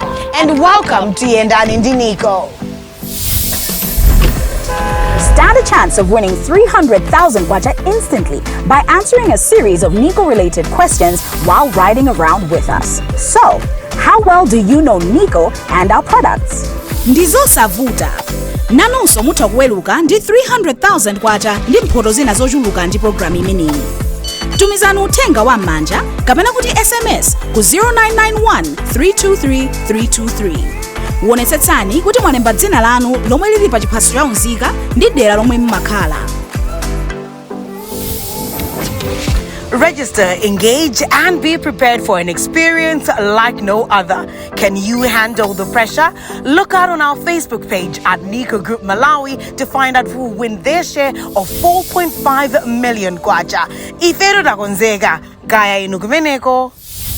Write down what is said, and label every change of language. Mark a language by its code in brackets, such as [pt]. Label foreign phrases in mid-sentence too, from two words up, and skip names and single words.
[en] And welcome to Yendani Ndi NICO. Stand a chance of winning 300,000 kwacha instantly by answering a series of NICO-related questions while riding around with us. So, how well do you know NICO and our products? [ny] Ndizo savuta. Nanonso mutha kuweluka ndi 300,000 kwacha ndi mphoto zina zochuluka ndi programu imeneyi. Tumizani uthenga wa manja kapena kuti SMS ku 0991 323 323. Wonetsetsani kuti mwalemba dzina lanu lomwe lili pa chiphaso cha unzika ndi dera lomwe mmakhala. [en] Register, engage, and be prepared for an experience like no other. Can you handle the pressure? Look out on our Facebook page at NICO Group Malawi to find out who will win their share of 4.5 million kwacha. [ny] Ifero da konzeka, gaya inukumeneko.